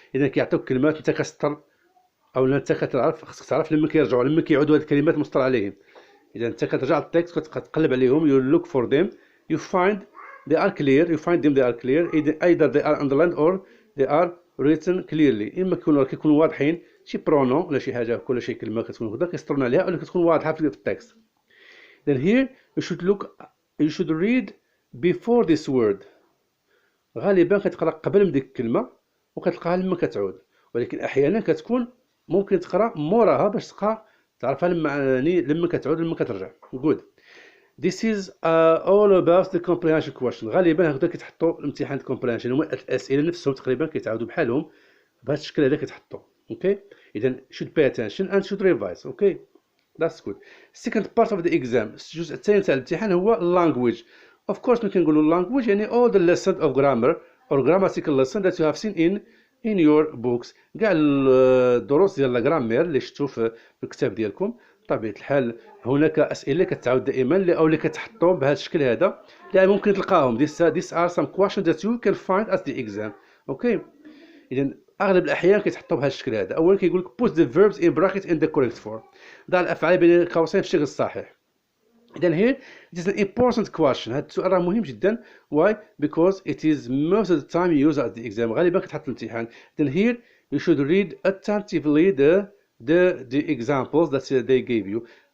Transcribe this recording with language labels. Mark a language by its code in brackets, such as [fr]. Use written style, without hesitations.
[ar] اذا كيعطيوك كلمات انت كتسطر او انت كتعرف خصك تعرف لما كيرجعوا لما كيعودوا هاد الكلمات مسطر عليهم. اذا انت كترجع للتكست كتقلب عليهم [en] you look for them you find they are clear you find them they are clear either they are underlined or they are written clearly. [ar] اما كيكونوا واضحين شي برونون ولا شي حاجه ولا شي كلمه كتكون هكذا كيسطرنا عليها ولا كتكون واضحه في التكست. [en] then here you should read before this word. [ar] غالبا كتقرا قبل من ديك الكلمه وكتلقاها لما كتعود، ولكن احيانا كتكون ممكن تقرا موراها باش تبقى تعرفها لما كتعود لما كترجع. good. [en] this is all about the comprehension question. [ar] غالبا هكذا كيتحطوا الامتحان comprehension هما الاسئله نفسهم تقريبا كيتعاودوا بحالهم بهذا الشكل هذا كيتحطوا. [en] Okay اذا should pay attention and should revise. Okay that's good. second part of the exam [ar] الجزء الثاني تاع الامتحان هو [en] language. of course [ar] ملي كنقولوا [en] language يعني all the lessons of grammar or grammatical lesson that you have seen in your books. [ar] كاع الدروس ديال الجرامير اللي شفتوا في الكتاب ديالكم. بطبيعة الحال هناك أسئلة كتعاود دائما أو اللي كتحطوا بهذا الشكل هذا اللي ممكن تلقاهم. [en] these are some questions that you can find at the exam. [ar] اوكي إذا أغلب الأحيان كيتحطوا بهذا الشكل هذا. أولا كيقول لك [en] put the verbs in bracket in the correct form. [ar] ضع الأفعال بين قوسين في الشكل الصحيح. [en] إذا here it is an important question. [ar] هذا السؤال راه مهم جدا. why? [en] because it is most of the time used at the exam. [ar] غالبا كتحط في الامتحان. [en] then here you should read attentively the examples that they gave you.